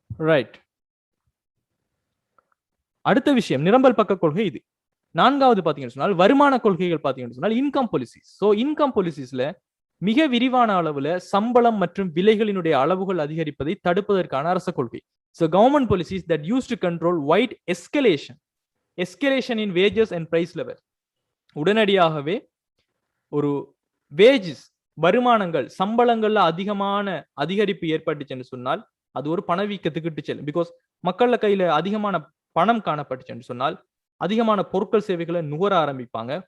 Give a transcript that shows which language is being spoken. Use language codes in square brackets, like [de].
[ta] Right. அடுத்த விஷயம் நிரம்பல் பக்க கொள்கை இது. 4வது பாத்தீங்கன்னு சொன்னால் வருமான கொள்கைகள் பாத்தீங்கன்னு சொன்னால் இன்கம் பாலிசிஸ். ஸோ இன்கம் பாலிசிஸ்ல மிக விரிவான அளவுல சம்பளம் மற்றும் விலைகளினுடைய அளவுகள் அதிகரிப்பதை தடுப்பதற்கான அரச கொள்கை. [en] So government policies that used to control wide escalation in wages and price level. [ta] உடனடியாகவே ஒரு வேஜஸ் வருமானங்கள் சம்பளங்கள்ல அதிகமான அதிகரிப்பு ஏற்பட்டுச்சுன்னு சொன்னால் அது ஒரு பணவீக்கத்துக்கு இட்டு செல்லும். பிகாஸ் மக்கள்ல கையில அதிகமான பணம் காணப்பட்டுச்சுன்னு சொன்னால் அதிகமான பொருட்கள் சேவைகளை நுகர ஆரம்பிப்பாங்க.